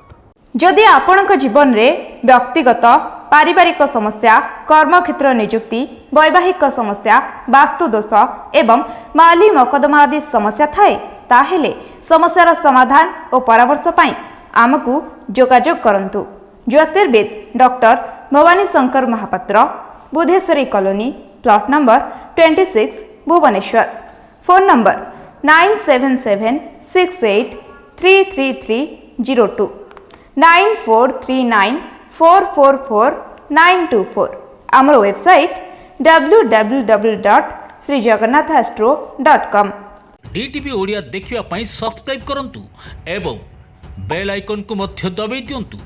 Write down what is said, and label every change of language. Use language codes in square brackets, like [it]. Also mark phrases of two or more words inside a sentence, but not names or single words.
[or] ଯଦି ଆପଣଙ୍କ ଜୀବନ ମେଁ ବ୍ୟକ୍ତିଗତ ପାରିବାରିକ ସମସ୍ୟା କର୍ମକ୍ଷେତ୍ର ନିଯୁକ୍ତି ବୈବାହିକ ସମସ୍ୟା ବାସ୍ତୁଦୋଷ ଏବଂ ମାଲି ମକଦ୍ଦମା ଆଦି ସମସ୍ୟା ଥାଏ ତାହାହେଲେ ସମସ୍ୟାର ସମାଧାନ ଓ ପରାମର୍ଶ ପାଇଁ ଆମକୁ ଯୋଗାଯୋଗ କରନ୍ତୁ। ज्योतिर्विद डॉक्टर भवानी शंकर महापात्र बुधेश्वरी कॉलोनी प्लॉट नंबर 26 भुवनेश्वर। ଫୋନ୍ ନମ୍ବର 9776833302 9439444924 ଆମର ୱେବସାଇଟ୍ www.srijagannathastro.com। DTV ଓଡ଼ିଆ ଦେଖିବା ପାଇଁ ସବସ୍କ୍ରାଇବ୍ କରନ୍ତୁ ଏବଂ ବେଲ୍ ଆଇକନ୍କୁ ମଧ୍ୟ ଦବାଇ ଦିଅନ୍ତୁ।